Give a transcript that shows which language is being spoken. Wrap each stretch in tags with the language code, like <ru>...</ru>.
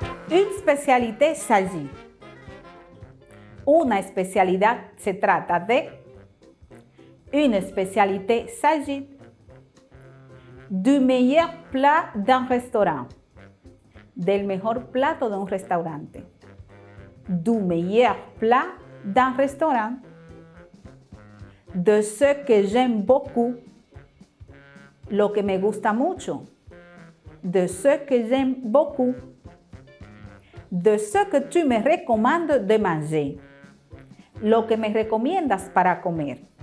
<fr>Une spécialité s'agit.</fr> <es>Una especialidad se trata de.</es> <fr>Une spécialité s'agit du meilleur plat d'un restaurant.</fr> <es>Del mejor plato de un restaurante.</es> <fr>Du meilleur plat d'un restaurant. De ce que j'aime beaucoup.</fr> <es>Lo que me gusta mucho.</es> <fr>De ce que j'aime beaucoup. De ce que tu me recommandes de manger.</fr> <es>Lo que me recomiendas para comer.</es>